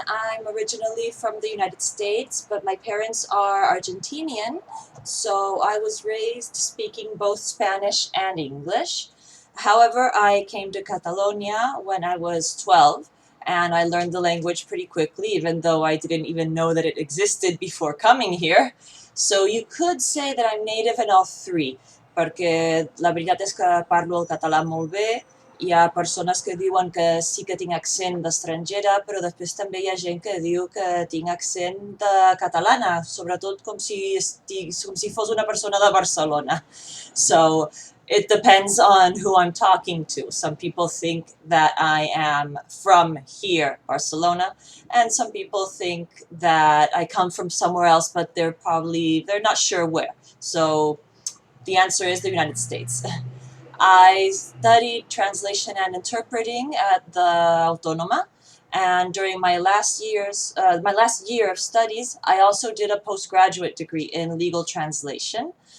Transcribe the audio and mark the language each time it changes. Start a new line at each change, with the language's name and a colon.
English: I'm originally from the United States, but my parents are Argentinian. So I was raised speaking both Spanish and English. However, I came to Catalonia when I was 12, and I learned the language pretty quickly, even though I didn't even know that it existed before coming here. So you could say that I'm native in all three,
Catalan: perquè la veritat és que parlo el català molt bé. Hi ha persones que diuen que sí que tinc accent d'estrangera, però després també hi ha gent que diu que tinc accent de catalana, sobretot com si fos una persona de Barcelona.
English: So it depends on who I'm talking to. Some people think that I am from here, Barcelona, and some people think that I come from somewhere else, but they're not sure where. So the answer is the United States. I studied translation and interpreting at the Autónoma, and during my last year of studies, I also did a postgraduate degree in legal translation.